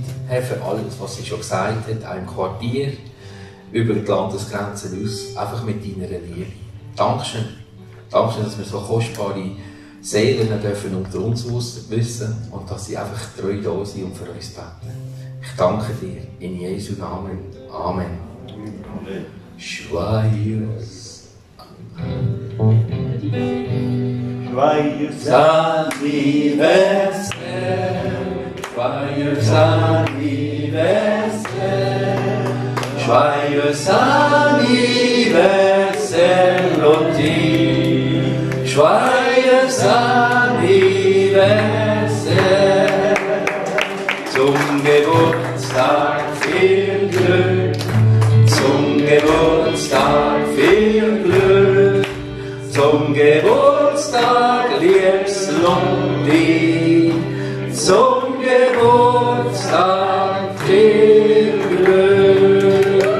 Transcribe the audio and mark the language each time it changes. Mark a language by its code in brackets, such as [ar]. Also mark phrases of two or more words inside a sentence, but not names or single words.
[de] Herr, für alles, was sie schon gesagt hat, auch im Quartier, über die Landesgrenzen aus, einfach mit deiner Liebe. Dankeschön. Dankeschön, dass wir so kostbare Seelen dürfen unter uns wissen und dass sie einfach treu da sind und für uns beten. Ich danke dir in Jesu Namen. [fr] Amen. Amen. Joyeux anniversaire, joyeux anniversaire, joyeux anniversaire, Lotti, joyeux anniversaire, [de] zum Geburtstag viel Glück, zum Geburtstag viel Glück, zum Geburtstag liebes Lotti, zum Geburtstag viel Glück.